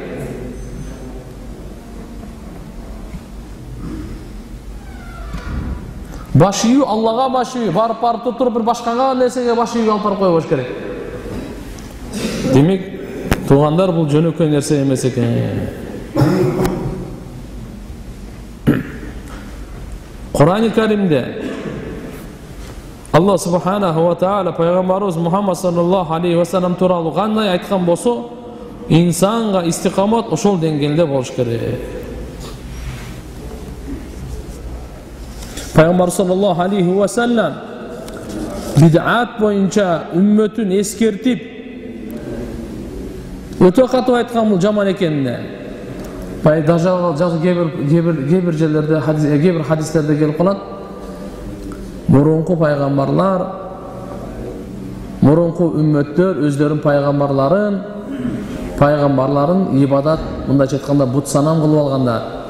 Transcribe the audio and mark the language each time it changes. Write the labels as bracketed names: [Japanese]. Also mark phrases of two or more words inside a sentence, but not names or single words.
[Kyrgyz] Баш ийүү Аллага баш ийүү, барып туруп бир башкага нерсеге баш ийүүгө алып барып койбош керек. Демек туугандар, бул жөнөкөй нерсе эмес экен. Кур'ан-ы Каримде [Arabic] الله سبحانه وتعالى [Kyrgyz] пайгамбарыбыз Мухаммад [Arabic] صلى الله عليه وسلم [Kyrgyz] тууралуу кандай айткан болсо, инсанга истикамат ошол деңгээлде болуш керек. Пайгамбар [Arabic] صلى الله عليه وسلم [Kyrgyz] бид'ат боюнча үммөтүн эскертип өтө катуу айткан бул жаман экенине. Даже кээ-бир жерлерде, кээ-бир хадистерде келип калат. Мурунку пайгамбарлар, мурунку үммөттөр өздөрүн пайгамбарларын ибадат, мындайча айтканда бут санам кылып алгандар.